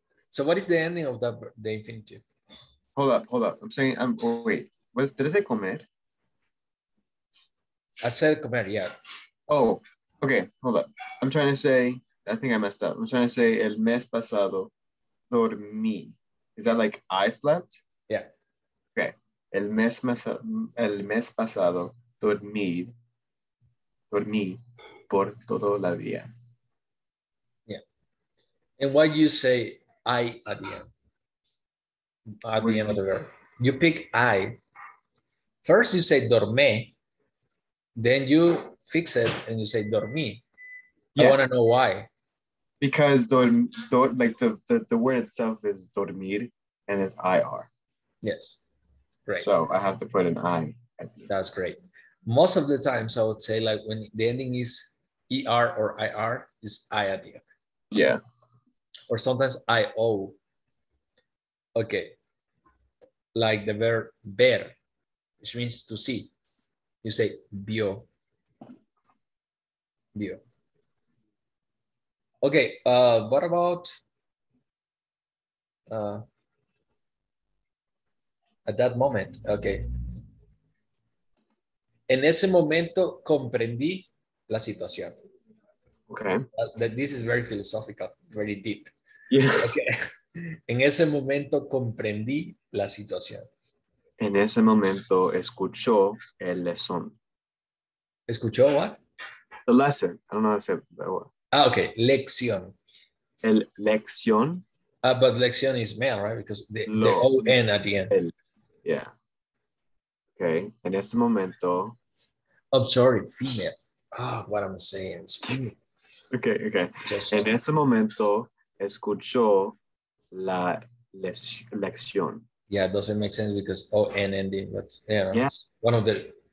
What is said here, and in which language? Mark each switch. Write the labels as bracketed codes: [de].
[en] So what is the ending of the infinitive? Hold up. I'm saying, wait. Did I say comer? I said comer, yeah. Oh, okay. Hold up. I'm trying to say, I think I messed up. I'm trying to say [es] el mes pasado dormí. [en] Is that like I slept? Yeah. Okay. [es] El mes pasado dormí por todo la día. [en] Yeah. And why you say I at the end? At the end of the verb. You pick I. First you say dormé. Then you fix it and you say dormí. Yeah. I want to know why. Because like the word itself is dormir and it's IR. Yes. Great. So I have to put an I at the end. That's great. Most of the times I would say like when the ending is ER or IR is I at the end. Yeah. Or sometimes IO. Okay. Like the verb ver, which means to see. You say vio. [es] Vio. [en] Okay, what about at that moment? Okay. [es] En ese momento comprendí la situación. [en] Okay. This is very philosophical, very deep. Yeah. Okay. [es] En ese momento comprendí la situación. En ese momento escuchó el lesson. ¿Escuchó [en] what? The lesson. I don't know how to say that word. Okay. Lección. [es] El lección. [en] But lección is male, right? Because the O-N at the end. [es] Yeah. Okay. En ese momento. [en] I'm sorry, female. What I'm saying is female. Okay. [es] En ese momento escuchó la lección. [en] Yeah, it doesn't make sense because O-N ending, but it's one of the...